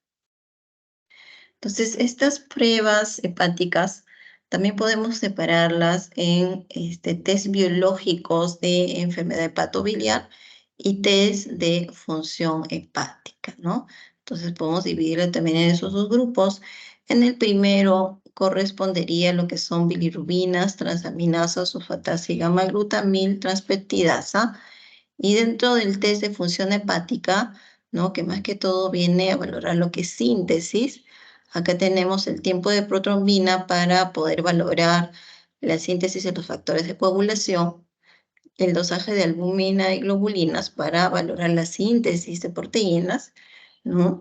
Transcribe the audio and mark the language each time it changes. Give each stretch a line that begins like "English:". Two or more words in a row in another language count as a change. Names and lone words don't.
Spanish: Entonces, estas pruebas hepáticas también podemos separarlas en test biológicos de enfermedad hepatobiliar y test de función hepática, ¿no? Entonces, podemos dividirlo también en esos dos grupos. En el primero correspondería lo que son bilirrubinas, transaminasas, sulfatasa y gamma-glutamil, transpeptidasa. Y dentro del test de función hepática, ¿no? Que más que todo viene a valorar lo que es síntesis. Acá tenemos el tiempo de protrombina para poder valorar la síntesis de los factores de coagulación, el dosaje de albúmina y globulinas para valorar la síntesis de proteínas, ¿no?